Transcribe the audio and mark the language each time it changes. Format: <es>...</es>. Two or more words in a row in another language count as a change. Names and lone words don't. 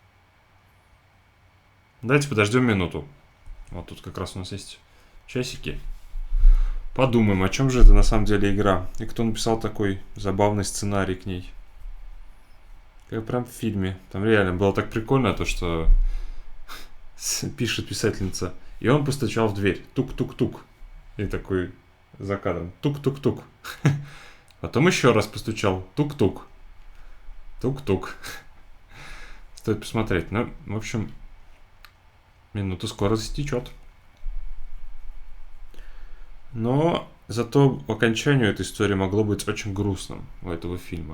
<ru>Давайте подождем минуту. Вот тут как раз у нас есть часики. Подумаем, о чем же это на самом деле игра. И кто написал такой забавный сценарий к ней. Как прям в фильме. Там реально было так прикольно, то что пишет писательница. И он постучал в дверь. Тук-тук-тук. И такой за кадром. Тук-тук-тук. Потом еще раз постучал. Тук-тук. Тук-тук. Стоит посмотреть. Ну, в общем, минута скоро истечет. Но зато по окончанию этой истории могло быть очень грустным у этого фильма.</ru>